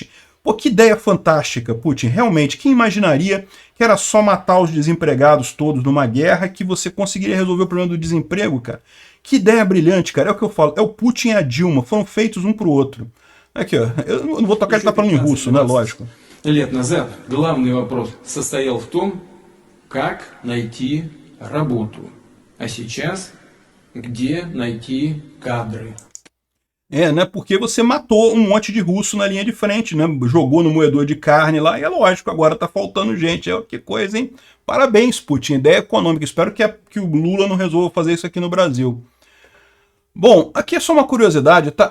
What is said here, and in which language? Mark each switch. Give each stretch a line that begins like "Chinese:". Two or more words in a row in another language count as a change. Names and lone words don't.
Portuguese: Pô, que ideia fantástica, Putin. Realmente, quem imaginaria que era só matar os desempregados todos numa guerra que você conseguiria resolver o problema do desemprego, cara? Que ideia brilhante, cara. É o que eu falo. É o Putin e a Dilma. Foram feitos um pro outro. Aqui, ó. Eu não vou tocar, ele tá falando em russo, né? Lógico.
Russian: Лет назад главный вопрос состоял в том, как найти работу. А сейчас, где найти кадры?
Portuguese: Né? Porque você matou um monte de russo na linha de frente, né? Jogou no moedor de carne lá, e é lógico, agora tá faltando gente. Que coisa, hein? Parabéns, Putin. Ideia econômica. Espero que o Lula não resolva fazer isso aqui no Brasil. Bom, aqui é só uma curiosidade, tá?